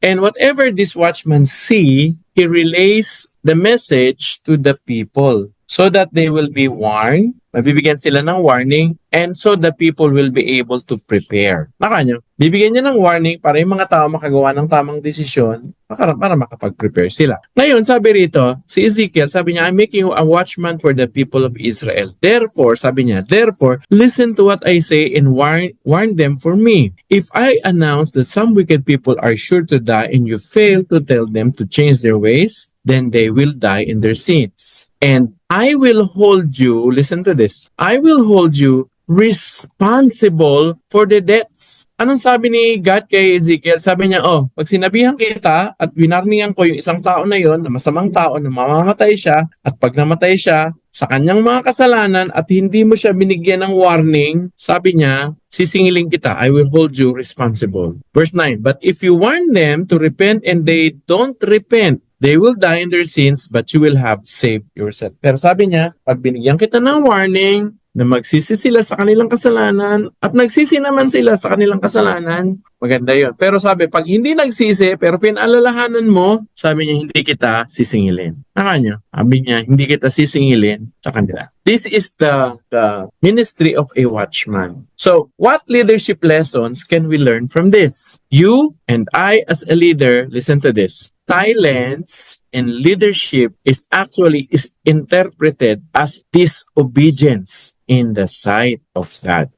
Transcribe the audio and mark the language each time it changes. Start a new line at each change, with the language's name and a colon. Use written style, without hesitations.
English: And whatever this watchman see, he relays the message to the people so that they will be warned.
Filipino: Mabibigyan sila ng
English: warning and so the people will be able to prepare.
Filipino: Nakanyo, bibigyan niya ng warning para yung mga tao makagawa ng tamang desisyon para makapag-prepare sila. Ngayon, sabi rito, si Ezekiel, sabi niya,
English: I'm making you a watchman for the people of Israel. Therefore,
Filipino: sabi niya,
English: listen to what I say and warn them for me. If I announce that some wicked people are sure to die and you fail to tell them to change their ways, then they will die in their sins. And I will hold you, listen to this, I will hold you responsible for the deaths.
Filipino: Anong sabi ni God kay Ezekiel? Sabi niya, pag sinabihan kita at winarningan ko yung isang tao na yon, na masamang tao na mamamatay siya, at pag namatay siya sa kanyang mga kasalanan at hindi mo siya binigyan ng warning, sabi niya, sisingilin kita,
English: I will hold you responsible. Verse 9, but if you warn them to repent and they don't repent, they will die in their sins, but you will have saved yourself.
Filipino: Pero sabi niya, pag binigyan kita ng warning, na magsisi sila sa kanilang kasalanan at nagsisi naman sila sa kanilang kasalanan, maganda yon. Pero sabi, pag hindi nagsisi, pero pinaalalahanan mo, sabi niya, hindi kita sisingilin. Nakanya, sabi niya, hindi kita sisingilin sa kanila.
English: This is the ministry of a watchman. So, what leadership lessons can we learn from this? You and I as a leader, listen to this. Silence in leadership is interpreted as disobedience in the sight of God.